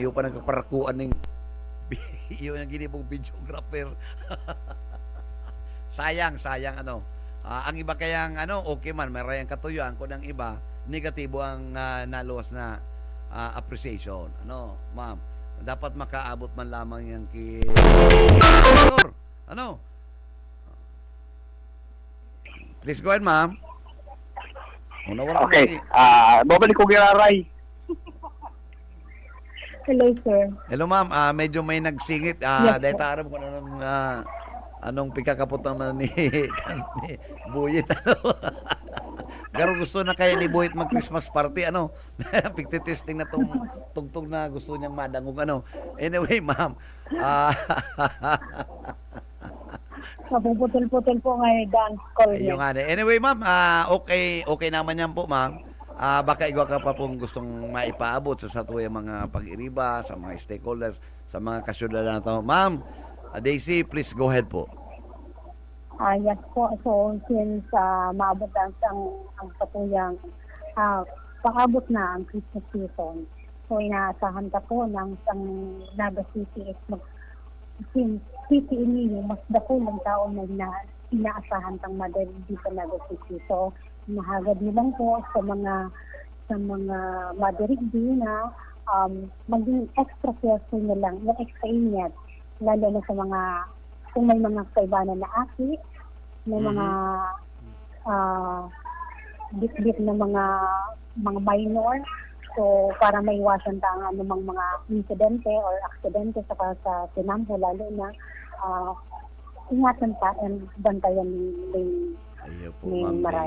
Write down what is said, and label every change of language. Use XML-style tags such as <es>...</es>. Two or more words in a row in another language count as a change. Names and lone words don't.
<tl>Yung pa nagpaparakuan ng yung ginibong videographer. sayang.</tl> <bik>Ang iba kayang okay man, may rayang katuyuan. Kung ang iba, negatibo ang naluwas na appreciation. Ma'am, dapat makaabot man lamang yan kay</bik> <en>Please go ahead,</en> <bik>ma'am. Okay. Babalik ko giraray.</bik> <en>Hello, sir. Hello, ma'am.</en> <tl>Medyo may nagsingit. Yes,</tl> <bik>Dahil taram ko na ng anong pikakapot naman ni Buyit. Pero gusto na kaya ni Buyit mag-</bik> <en>Christmas party.</en> <bik>Pigtitesting na tugtog na gusto niyang madangog.</bik> <en>Anyway, ma'am.</en> <tl>Napuputol-putol po ngayon dance call niya. Anyway, ma'am, okay naman yan po, ma'am.</tl> <bik>Baka igwa ka pa pong gustong maipaabot sa tuyang mga pag-iriba, sa mga stakeholders, sa mga kasyudad na ito. Ma'am,</bik> <en>Daisy, please go ahead po.</en> <bik>Yes po. So, since maabot ang katuyang paabot na ang</bik> <en>Christmas season,</en> <bik>so inaasahan ka po ng Naga City is since City ini mas dakulang taon na inaasahan kang madali dito sa Naga City. So, mahagad nilang po sa mga madirigdi na maging</bik> <en>extra careful</en> <bik>na lang, na extra ingat, lalo na sa mga, kung may mga kaibanan na aki, may mga bit-bit na mga minor.</bik> <tl>So, para maiwasan ang anumang mga insidente or aksidente sa tinampo, lalo na ingatan pa and bantayan ng</tl> <bik>Ayo po, Ni Ma'am Maray.</bik>